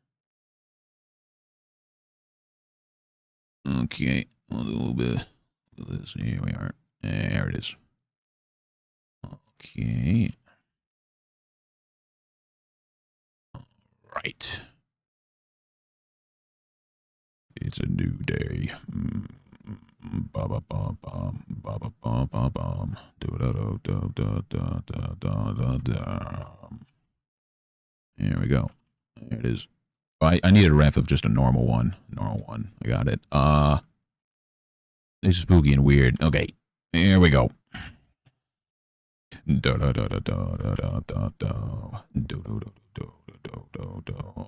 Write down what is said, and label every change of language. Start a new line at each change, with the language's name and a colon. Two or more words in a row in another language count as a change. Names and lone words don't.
English: Okay, I'll do a little bit of this. Here we are. There it is. Okay. All right. It's a new day. Ba ba ba bum ba ba ba ba bum. Do da do do do do do do do. Here we go. There it is. I need a ref of just a normal one. Normal one. I got it. This is spooky and weird. Okay. Here we go. Do do do do do do do do do do do do do do.